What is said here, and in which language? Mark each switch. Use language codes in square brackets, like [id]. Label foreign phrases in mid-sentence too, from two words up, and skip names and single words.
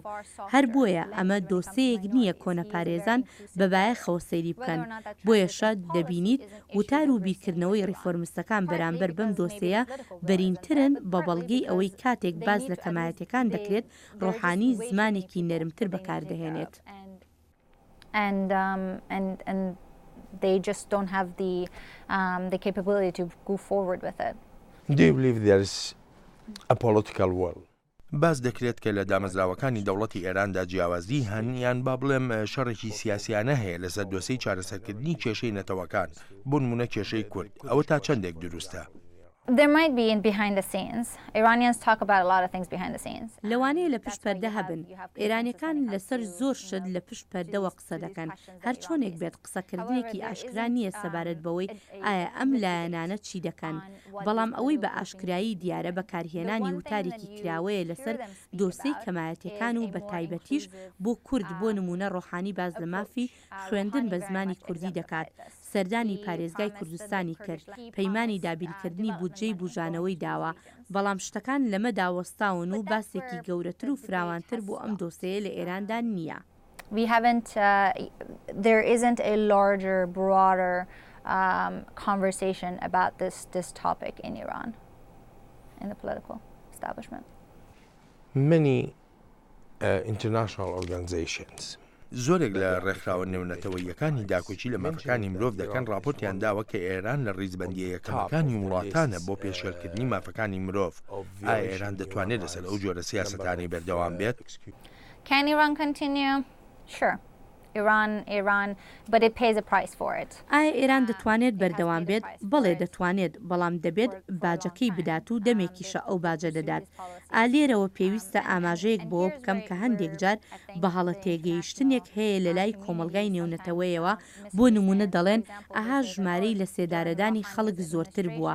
[ckb] هەر بۆیە ئەمە دۆسەیەک نییە کۆنەپارێزان بەبایەخەوە سەیری بکەن. بۆیەشە دەبینیت وتار و بیرکردنەوەی ریفۆرمستەکان بەرامبەر بەم دۆسەیە بەرینترن بە بەڵگەی ئەوەی کاتێک باز لە کەمایەتەکان دەکرێت ڕۆحانی دەتوانی زمانێکی نەرمتر بەکاردەهێنێت. [en] And they just don't have the capability to go forward with it. Do you believe there is a political will? [ckb] باز دەکرێت کە لە دامەزراوەکانی دەوڵەتی ئێراندا جیاوازی هەن یان با بڵێم شەڕێکی سیاسیانە هەیە لەسەر دۆسەی چارەسەرکردنی کێشەی نەتەوەکان بۆ نمونە کێشەی کورد ئەوە تا چەندێک دروستە؟ [en] There might be in behind the scenes. Iranians talk about a lot of things behind the scenes. [ckb] لەوانەیە لە پشت پەردە هەبن. ئێرانیەکان لەسەر زۆر شت لە پشت پەردەوە قسە دەکەن. هەر چۆنێک بێت قسەکردنێکی ئاشکرا نییە سەبارەت بەوەی ئایا ئەم لایەنانە چی دەکەن. بەڵام ئەوەی بە ئاشکرایی دیارە بەکارهێنانی وتارێکی کراوەیە لەسەر دۆسەی کەمایەتەکان و بە تایبەتیش بۆ کورد بۆ نمونە ڕۆحانی باز لە مافی خوێندن بە زمانی کوردی دەکات. سەردانی پارێزگای کوردستانی کرد، پەیمانی دابینکردنی بودجەی بوژانەوەی داوە، بەڵام شتەکان لەمە داوەستاون و باسێکی گەورەتر و فراوانتر بۆ ئەم دۆسەیە لە ئێراندا نییە. [en] There isn't a larger, broader conversation about this topic in Iran, in the political establishment. Many international organizations [ckb] زۆرێک لە ڕێکخراوە نێونەتەوەیەکانی داکۆچی لە مافەکانی مرۆڤ دەکەن راپۆرتیان داوە کە ئێران لە ڕیزبەندیە یەکەمەکانی وڵاتانە بۆ پێشێلکردنی مافەکانی مرۆڤ. ئایا ئێران دەتوانێت لەسەر ئەو جۆرە سیاسەتانی بەردەوام بێت؟ [en] Can Iran continue? Sure. Iran, but it pays a price for it. [ckb] ئایا ئێران دەتوانێت بەردەوام بێت؟ بەڵێ دەتوانێت، بەڵام دەبێت باجەکەی بدات و دەمێکیشە ئەو باجە دەدات. ئالێرەوە پێویستە ئاماژەیەک بۆ بکەم کە هەندێک جار بە هەڵە تێگەیشتنێک هەیە لە لای کۆمەلگای نێونەتەوەیەوە بۆ نمونە دەڵێن ئاها ژمارەی لە سێدارەدانی خەڵک زۆرتر بووە.